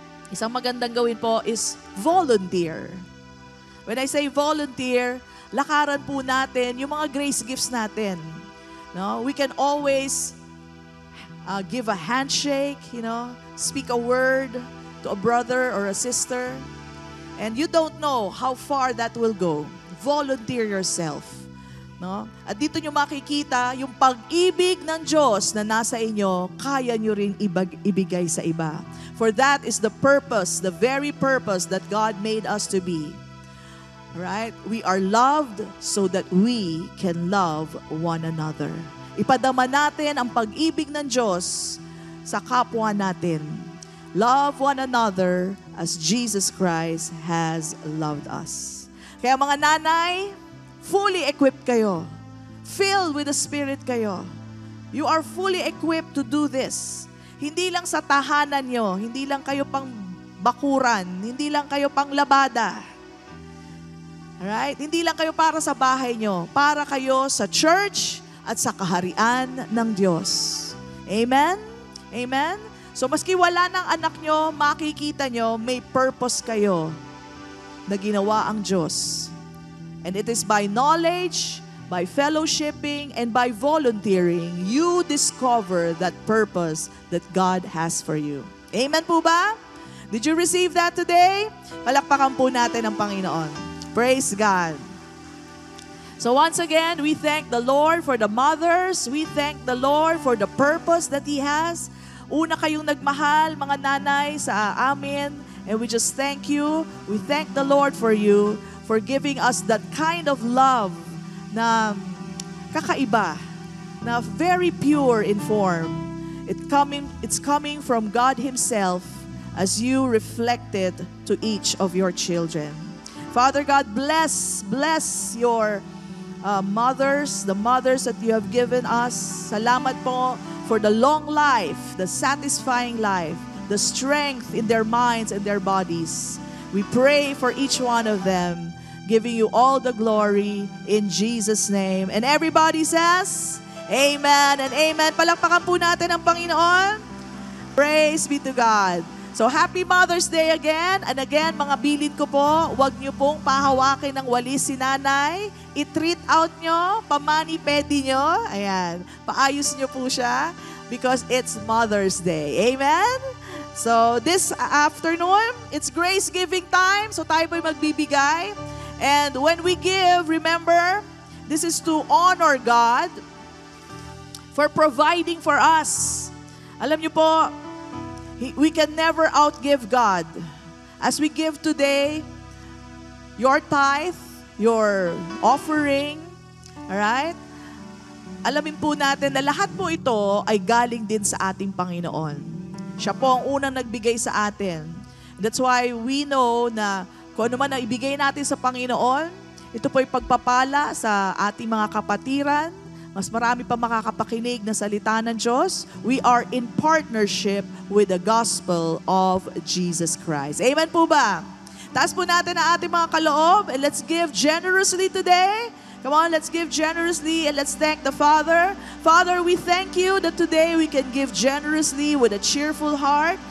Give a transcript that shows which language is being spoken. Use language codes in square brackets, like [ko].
[tl] Isang magandang gawin po is volunteer. [en] When I say volunteer, [tl] lakaran po natin yung mga grace gifts natin. [en] No? We can always give a handshake, speak a word to a brother or a sister. And you don't know how far that will go. Volunteer yourself. No? [tl] At dito nyo makikita yung pag-ibig ng Diyos na nasa inyo, kaya nyo rin ibigay sa iba. [en] For that is the purpose, the very purpose that God made us to be. Right? We are loved so that we can love one another. [tl] Ipadama natin ang pag-ibig ng Diyos sa kapwa natin. [en] Love one another as Jesus Christ has loved us. [tl] Kaya mga nanay, [en] fully equipped [tl] kayo. [en] Filled with the Spirit kayo. You are fully equipped to do this. [tl] Hindi lang sa tahanan nyo, hindi lang kayo pang bakuran, hindi lang kayo pang labada. Alright? Hindi lang kayo para sa bahay nyo, para kayo sa church at sa kaharian ng Diyos. Amen? Amen? So maski wala ng anak nyo, makikita nyo, may purpose kayo na ginawa ang Diyos. [en] And it is by knowledge, by fellowshipping, and by volunteering, you discover that purpose that God has for you. Amen [tl] po ba? [en] Did you receive that today? [tl] Palakpakan po natin ang Panginoon. [en] Praise God. So once again, we thank the Lord for the mothers. We thank the Lord for the purpose that He has. [tl] Una kayong nagmahal, mga nanay, sa amin. [en] And we just thank you. We thank the Lord for you, for giving us that kind of love [tl] na kakaiba, [en] na very pure in form. It's coming from God Himself as you reflected to each of your children. Father God, bless your mothers, the mothers that you have given us. [tl] Salamat po [en] for the long life, the satisfying life, the strength in their minds and their bodies. We pray for each one of them, giving you all the glory in Jesus' name. And everybody says, Amen and Amen. [tl] Palakpakan po natin ang Panginoon. [en] Praise be to God. So happy Mother's Day again. [tl] And again, mga bilin ko po, huwag niyo pong pahawakin ng walis si nanay. I-treat out nyo, pamani-pedi nyo. Ayan, paayos nyo po siya [en] because it's Mother's Day. [tl] Amen? [en] So this afternoon, it's grace giving time. [tl] So tayo po'y magbibigay. [en] And when we give, remember, this is to honor God for providing for us. [tl] Alam niyo po, [en] we can never outgive God. As we give today, your tithe, your offering, alright? [tl] Alamin po natin na lahat po ito ay galing din sa ating Panginoon. Siya po ang unang nagbigay sa atin. [en] That's why we know [tl] na kung ano man ang ibigay natin sa Panginoon, ito po ay pagpapala sa ating mga kapatiran. Mas marami pa makakapakinig na salita ng Diyos. [en] We are in partnership with the gospel of Jesus Christ. Amen [tl] po ba? Taas po natin ang ating mga kaloob [en] and let's give generously today. Come on, let's give generously and let's thank the Father. Father, we thank you that today we can give generously with a cheerful heart.